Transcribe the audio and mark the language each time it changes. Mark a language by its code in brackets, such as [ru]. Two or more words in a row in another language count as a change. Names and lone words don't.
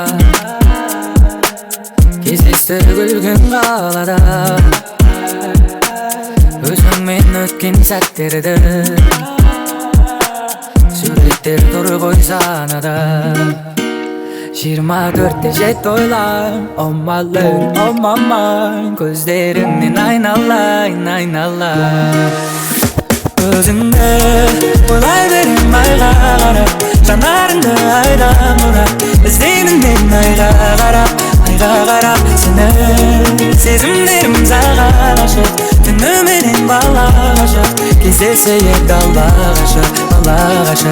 [kk] кездесті күлгін қалада, өзіңмен өткен сәттерді суреттер тұр ғой санада. 24-те жетті ойлайын, [en] oh my love, oh my mind, [kk] көздеріңнен айналайын, айналайын. Өзіңді ойлай берем айға қарап, жанарыңды айдан бұрап, іздеймін мен айға қарап, айға қарап сені. Сезімдерім саған ашық, түніменен бала ғашық, кездесейік дала ғашық, бала ғашық.